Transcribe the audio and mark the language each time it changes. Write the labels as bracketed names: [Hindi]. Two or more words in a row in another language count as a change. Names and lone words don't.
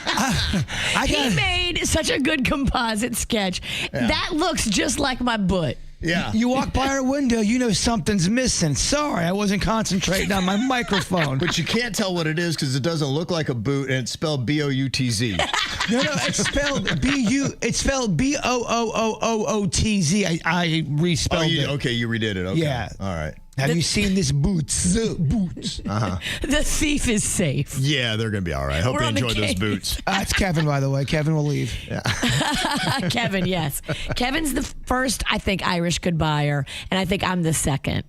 [English] He made such a good composite sketch. Yeah. That looks just like my butt. Yeah. You walk by our window, you know something's missing. Sorry, I wasn't concentrating on my microphone. But you can't tell what it is because it doesn't look like a boot, and it's spelled B-O-U-T-Z. No, it's spelled B-U. It's spelled B-O-O-O-O-O-T-Z. I respelled it. Okay, you redid it. Okay. Yeah. All right. Have you seen this Buhtz? Buhtz. The thief is safe. Yeah, they're going to be all right. Hope We're they on the enjoy those case. boots. It's Kevin, by the way. Kevin will leave. Yeah. Kevin, yes. Kevin's the first, I think, Irish goodbyer, and I think I'm the second.